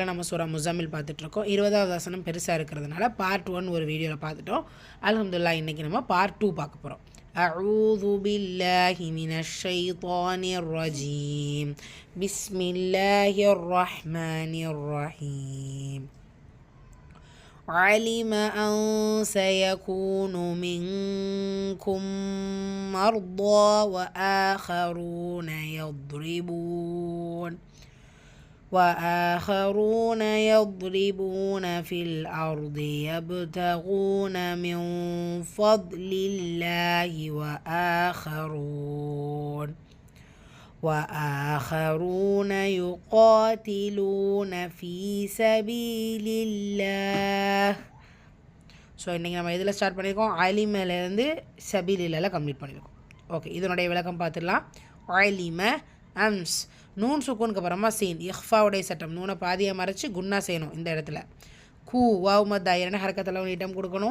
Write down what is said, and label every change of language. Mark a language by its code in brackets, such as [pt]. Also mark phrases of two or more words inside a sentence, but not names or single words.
[ta] நம்ம சூரா முஸம்மில் பார்த்துட்ருக்கோம். 20வது வசனம் பெருசாக இருக்கிறதுனால பார்ட் 1 ஒரு வீடியோவில் பார்த்துட்டோம். அல்ஹம்துலில்லாஹ். இன்றைக்கி நம்ம பார்ட் 2 பார்க்க போகிறோம். [ar] أعوذ بالله من الشيطان الرجيم. بسم الله الرحمن الرحيم. علم أن سيكون منكم مرضى وآخرون يضربون في الأرض يبتغون من فضل الله وآخرون يقاتلون في سبيل الله. [ta] ஸோ இன்றைக்கி நம்ம இதில் ஸ்டார்ட் பண்ணியிருக்கோம். அலிமலேருந்து சபீலில் கம்ப்ளீட் பண்ணியிருக்கோம். ஓகே, இதனுடைய விளக்கம் பார்த்துடலாம். அலிம அம்ஸ் நூன் சுக்கூனுக்கு அப்புறமா சீன் இஹ்ஃபாவுடைய சட்டம். நூனை பாதியாக மறைச்சி குன்னா செய்யணும். இந்த இடத்துல கூ வாவ் மத்தா இரண்டு ஹரக்கத்தில் நீட்டம் கொடுக்கணும்.